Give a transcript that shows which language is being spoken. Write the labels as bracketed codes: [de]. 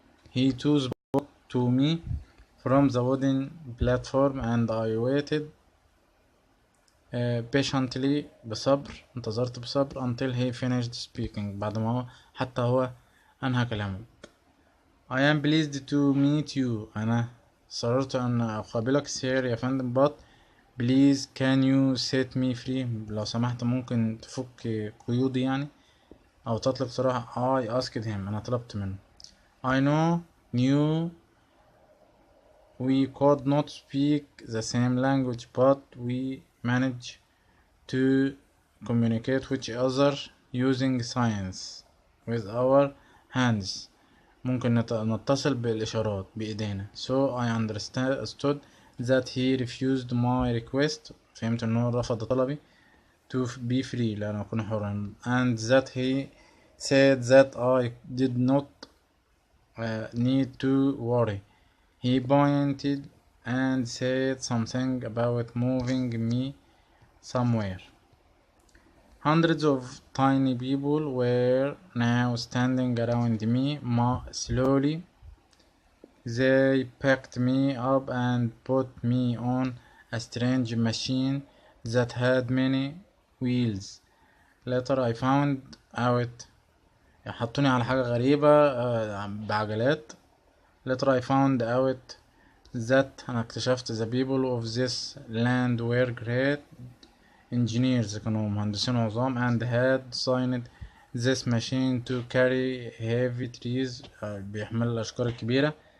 [en] He too spoke to me from the wooden platform and I waited patiently، [ar] بصبر، انتظرت بصبر [en] until he finished speaking، [ar] بعد ما هو حتى هو أنهى كلامه. [en] I am pleased to meet you، [ar] أنا سررت أن أقابلك سير يا فندم. [en] but please can you set me free، [ar] لو سمحت ممكن تفك قيودي يعني، أو تطلق سراحة. [en] I asked him، [ar] أنا طلبت منه. [en] I knew we could not speak the same language, but we managed to communicate with each other using signs with our hands، [ar] ممكن نتصل بالإشارات بإيدينا. [en] so I understood that he refused my request، [ar] فهمت إنه رفض طلبي [en] to be free، [ar] لأن أكون حرا. [en] and that he said that I did not need to worry. He pointed and said something about moving me somewhere. Hundreds of tiny people were now standing around me. slowly They picked me up and put me on a strange machine that had many wheels. Later I found out. [ar] حطوني على حاجة غريبة بعجلات. [en] Later I found out that [ar] أنا اكتشفت [en] the people of this land were great engineers، [ar] كانوا مهندسين عظام، [en] and had designed this machine to carry heavy trees، [ar] بيحمل الأشجار الكبيرة.